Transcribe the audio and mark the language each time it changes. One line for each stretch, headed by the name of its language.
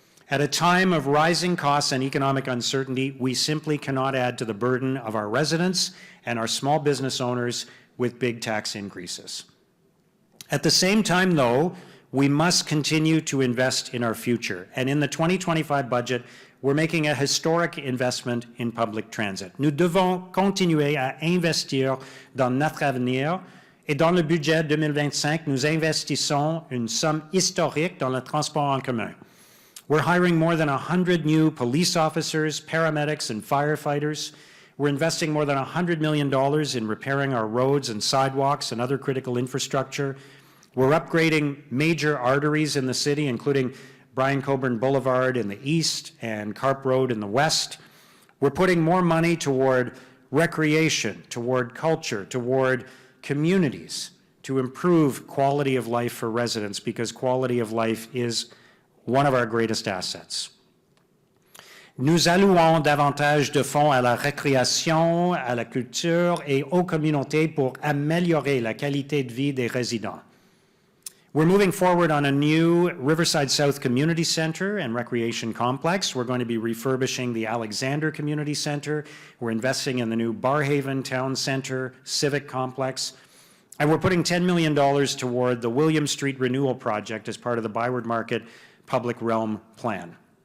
English: At a time of rising costs and economic uncertainty, we simply cannot add to the burden of our residents and our small business owners with big tax increases. At the same time, though, we must continue to invest in our future. And in the 2025 budget, we're making a historic investment in public transit.
French: Nous devons continuer à investir dans notre avenir. Et dans le budget 2025, nous investissons une somme historique dans le transport en commun.
English: We're hiring more than 100 new police officers, paramedics, and firefighters. We're investing more than $100 million in repairing our roads and sidewalks and other critical infrastructure. We're upgrading major arteries in the city, including Brian Coburn Boulevard in the east and Carp Road in the west. We're putting more money toward recreation, toward culture, toward communities to improve quality of life for residents, because quality of life is one of our greatest assets.
French: Nous allouons davantage de fonds à la récréation, à la culture et aux communautés pour améliorer la qualité de vie des résidents.
English: We're moving forward on a new Riverside South Community Center and Recreation Complex. We're going to be refurbishing the Alexander Community Center. We're investing in the new Barhaven Town Center Civic Complex. And we're putting $10 million toward the William Street Renewal Project as part of the Byward Market Public Realm Plan.